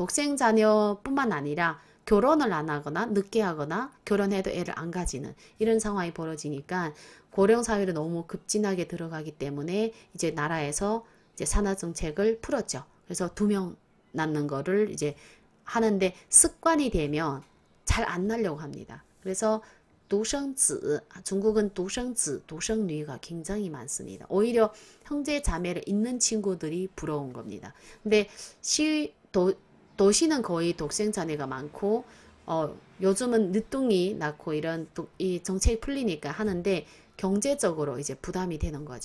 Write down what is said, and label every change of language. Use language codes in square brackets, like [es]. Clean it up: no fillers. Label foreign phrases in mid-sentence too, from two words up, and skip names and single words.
[ko] 독생자녀뿐만 아니라 결혼을 안 하거나 늦게 하거나 결혼해도 애를 안 가지는 이런 상황이 벌어지니까 고령 사회로 너무 급진하게 들어가기 때문에 이제 나라에서 이제 산하 정책을 풀었죠. 그래서 2명 낳는 거를 이제 하는데 습관이 되면 잘 안 낳으려고 합니다. 그래서 独生子, 중국은 独生子, 独生女가 굉장히 많습니다. 오히려 형제 자매를 잇는 친구들이 부러운 겁니다. 근데 도시는 거의 독생자녀가 많고 요즘은 늦둥이 낳고 이런 이 정책이 풀리니까 하는데 경제적으로 이제 부담이 되는 거죠.